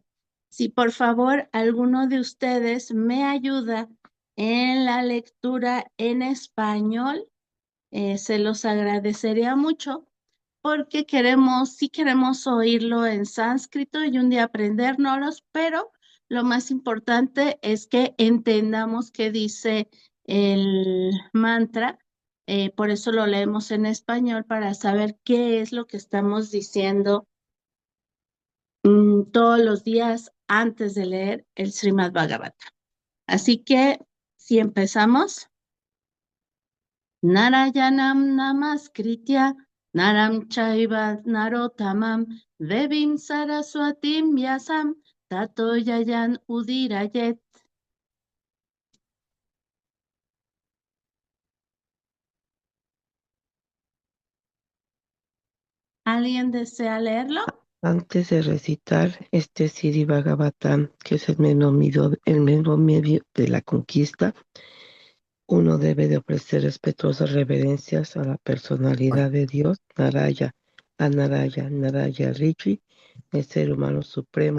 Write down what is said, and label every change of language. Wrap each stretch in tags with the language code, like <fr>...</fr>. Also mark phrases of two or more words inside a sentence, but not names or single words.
<es>Si por favor alguno de ustedes me ayuda en la lectura en español, se los agradecería mucho porque sí queremos oírlo en sánscrito y un día aprendérnoslos, pero lo más importante es que entendamos qué dice el mantra. Por eso lo leemos en español para saber qué es lo que estamos diciendo todos los días antes de leer el Srimad Bhagavatam. Así que, si empezamos.</es> <sa>Narayanam namaskritya naram chaiva narotamam devim saraswatim vyasam tato yayan udirayet.</sa> <es>¿Alguien desea leerlo? Antes de recitar este Sri Bhagavatam, que es el mismo medio de la conquista, uno debe de ofrecer respetuosas reverencias a la personalidad de Dios, Naraya Rishi, el ser humano supremo.</es>